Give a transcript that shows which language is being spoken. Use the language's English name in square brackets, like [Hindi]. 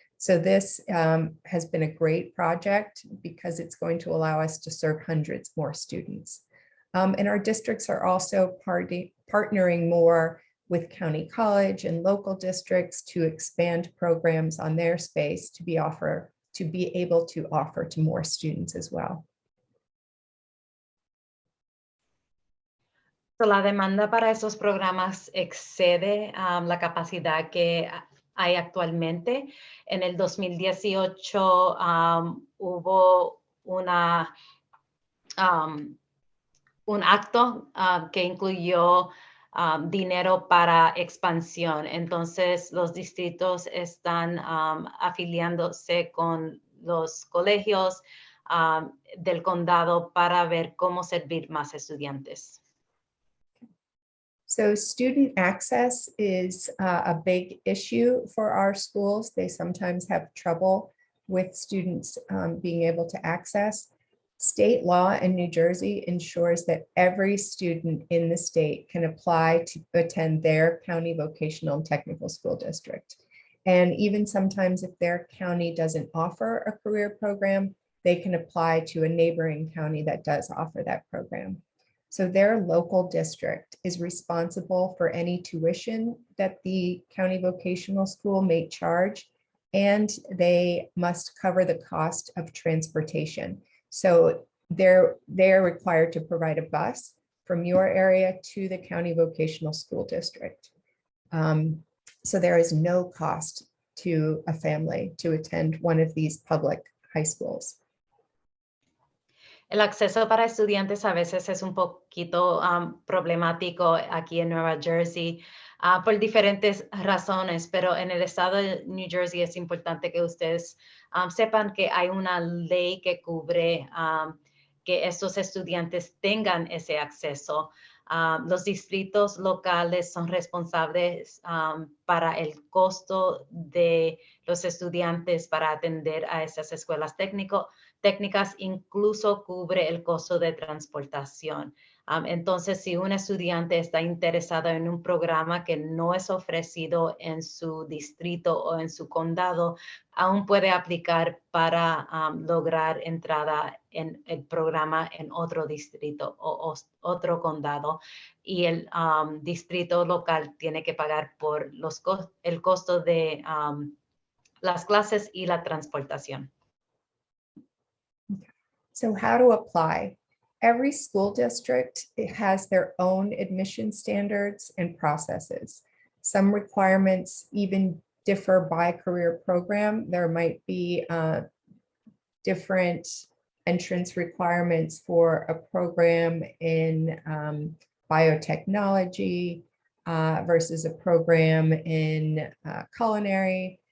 [English] So this has been a great project because it's going to allow us to serve hundreds more students. And our districts are also partnering more with county college and local districts to expand programs on their space to be able to offer to more students as well. [Spanish] So, la demanda para esos programas excede la capacidad que hay actualmente. En el 2018 hubo una un acto que incluyó dinero para expansión. Entonces, los distritos están afiliándose con los colegios del condado para ver cómo servir más estudiantes. [English] So student access is a big issue for our schools. They sometimes have trouble with students being able to access. State law in New Jersey ensures that every student in the state can apply to attend their county vocational and technical school district. And even sometimes if their county doesn't offer a career program, they can apply to a neighboring county that does offer that program. So their local district is responsible for any tuition that the county vocational school may charge, and they must cover the cost of transportation. So they're required to provide a bus from your area to the county vocational school district. So there is no cost to a family to attend one of these public high schools. [Spanish] El acceso para estudiantes a veces es un poquito problemático aquí en Nueva Jersey por diferentes razones, pero en el estado de New Jersey es importante que ustedes sepan que hay una ley que cubre que estos estudiantes tengan ese acceso. Los distritos locales son responsables para el costo de los estudiantes para atender a esas escuelas técnicas, incluso cubre el costo de transportación. Entonces, si un estudiante está interesado en un programa que no es ofrecido en su distrito o en su condado, aún puede aplicar para lograr entrada en el programa en otro distrito o otro condado. Y el distrito local tiene que pagar por el costo de las clases y la transportación. [English] So how to apply? Every school district has their own admission standards and processes. Some requirements even differ by career program. There might be different entrance requirements for a program in biotechnology versus a program in culinary.